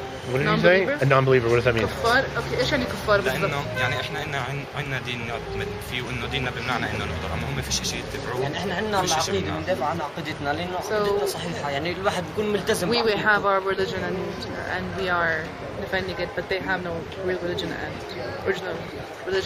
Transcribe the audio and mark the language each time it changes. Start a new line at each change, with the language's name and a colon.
English: What did you say? A non-believer. What does that mean?
Arabic: كفار. Okay, إيش يعني كفار بالضبط؟ لأنه يعني إحنا عندنا دين نعتمد فيه وإنه ديننا بمعنى إنه نقدر أما هم فيش شيء يتبعوه. يعني إحنا عندنا العقيدة بندافع عن عقيدتنا لأنه عقيدتنا صحيحة يعني الواحد بيكون ملتزم.
English: We have our religion and we are defending it, but they have no real religion and original religion